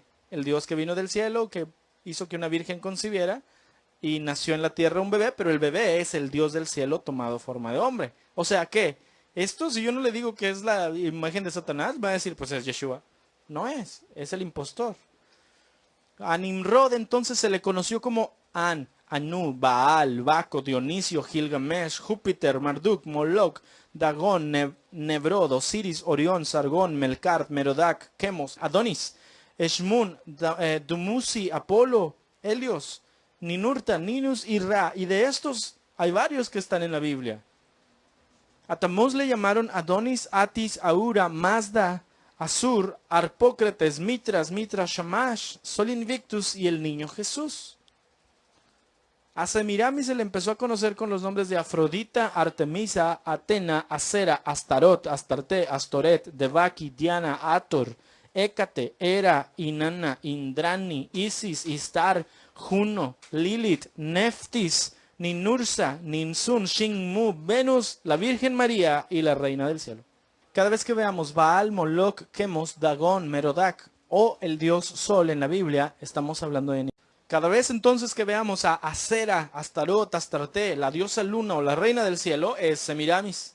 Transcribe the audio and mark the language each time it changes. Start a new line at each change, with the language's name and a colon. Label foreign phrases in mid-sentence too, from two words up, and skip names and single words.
Spanish: El dios que vino del cielo, que hizo que una virgen concibiera, y nació en la tierra un bebé, pero el bebé es el dios del cielo tomado forma de hombre. O sea que, esto, si yo no le digo que es la imagen de Satanás, va a decir, pues es Yeshua. No es el impostor. A Nimrod entonces se le conoció como An, Anu, Baal, Baco, Dionisio, Gilgamesh, Júpiter, Marduk, Moloch, Dagón, Nebrod, Osiris, Orión, Sargón, Melkart, Merodac, Chemos, Adonis, Eshmun, Dumuzi, Apolo, Helios, Ninurta, Ninus y Ra. Y de estos hay varios que están en la Biblia. A Tamuz le llamaron Adonis, Atis, Aura, Mazda, Asur, Arpócrates, Mitras, Shamash, Sol Invictus y el niño Jesús. A Semiramis se le empezó a conocer con los nombres de Afrodita, Artemisa, Atena, Acera, Astarot, Astarte, Astoret, Devaki, Diana, Ator, Hécate, Hera, Inanna, Indrani, Isis, Istar, Juno, Lilith, Neftis, Ninursa, Ninsun, Shinmu, Venus, la Virgen María y la Reina del Cielo. Cada vez que veamos Baal, Moloch, Chemos, Dagón, Merodac o el dios Sol en la Biblia, estamos hablando de Nimrod. Cada vez entonces que veamos a Acera, Astarot, Astarte, la diosa luna o la reina del cielo, es Semiramis.